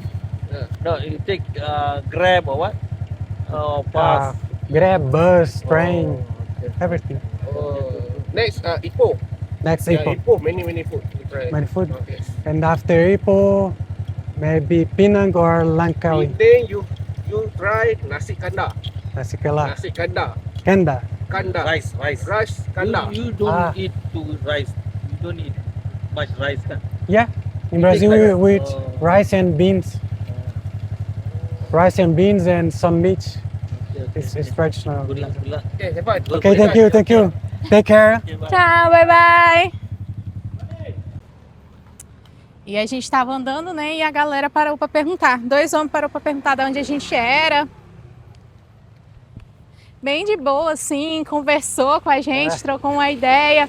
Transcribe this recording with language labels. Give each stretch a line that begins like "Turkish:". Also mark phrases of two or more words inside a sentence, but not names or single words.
English: No, you take Grab or what? Or bus? Grab, bus, train, Oh, okay. everything. Next, Ipoh. Next Yeah, Ipoh. Ipoh, many food to try. Many food. Okay. And after Ipoh, maybe Penang or Langkawi. Then you try nasi kanda. Nasi Kela. Nasi kanda. Kenda. Kanda. Rice. Rice kanda. You don't Ah. eat too rice. You don't eat much rice. Kan? Yeah. In Brazil, we eat Oh. rice and beans. Rice and beans and some meat. Okay, It's traditional. Good luck. Good luck. Okay, have fun. Okay, thank you, thank you. Take care. Okay, bye. Tchau, bye bye.
Portuguese: E a gente tava andando, né? E a galera parou pra perguntar. 2 homens parou pra perguntar de onde a gente era. Bem de boa, assim, conversou com a gente, trocou uma ideia.